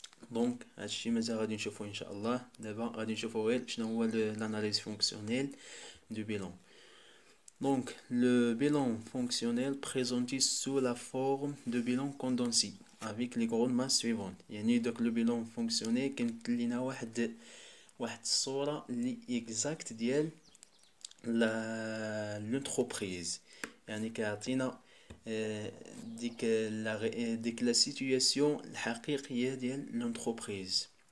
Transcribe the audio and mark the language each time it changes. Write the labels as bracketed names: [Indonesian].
[Arabic] دونك هادشي مازال غادي نشوفوه ان شاء الله. دابا غادي نشوفو غير شنو هو لاناليز فونكسيونيل دو بيلون. [French] Donc, le bilan fonctionnel présenté sous la forme de bilan condensé avec les grandes masses suivantes. [Arabic] يعني donc le bilan fonctionnel كانت لينا واحد الصورة اللي exact ديال l'entreprise. يعني كيعطينا ديك لا سيتوياسيون الحقيقية ديال l'entreprise.